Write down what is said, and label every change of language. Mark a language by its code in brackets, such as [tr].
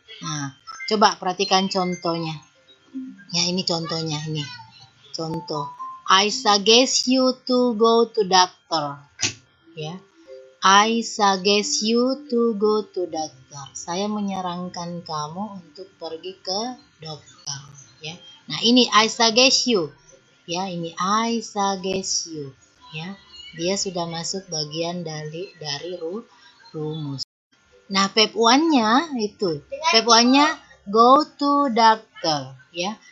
[id] Nah, coba perhatikan contohnya. Ya, ini contohnya, ini. Contoh. [en] I suggest you to go to doctor, ya. I suggest you to go to doctor. [id] Saya menyarankan kamu untuk pergi ke dokter, ya. Nah, ini [en] I suggest you, [id] ya. Ini I suggest you, ya. Dia sudah masuk bagian dari rumus. Nah, Pep 1-nya itu. Pep 1-nya [en] go to doctor, [id] ya.